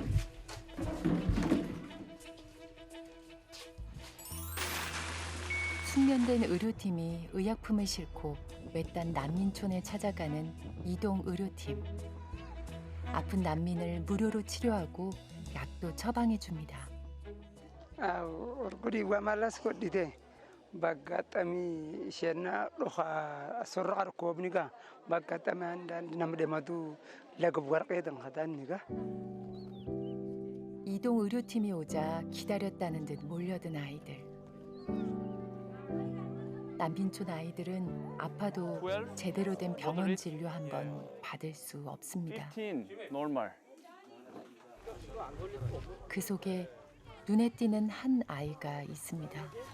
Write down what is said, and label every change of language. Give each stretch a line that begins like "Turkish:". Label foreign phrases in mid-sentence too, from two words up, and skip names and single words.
Korean: 숙련된 의료팀이 의약품을 싣고 외딴 난민촌에 찾아가는 이동의료팀. 아픈 난민을 무료로 치료하고 약도 처방해 줍니다.
Oromo: Guriga malas godhite baggaxami isheenna dhoka sorra arkobniga baggaxami andaandi nama dhematu lagab warqeetan hatanniga.
Korean: 이동의료팀이 오자 기다렸다는 듯 몰려든 아이들. 난민촌 아이들은 아파도 제대로 된 병원 진료 한 번 받을 수 없습니다. 그 속에 눈에 띄는 한 아이가 있습니다.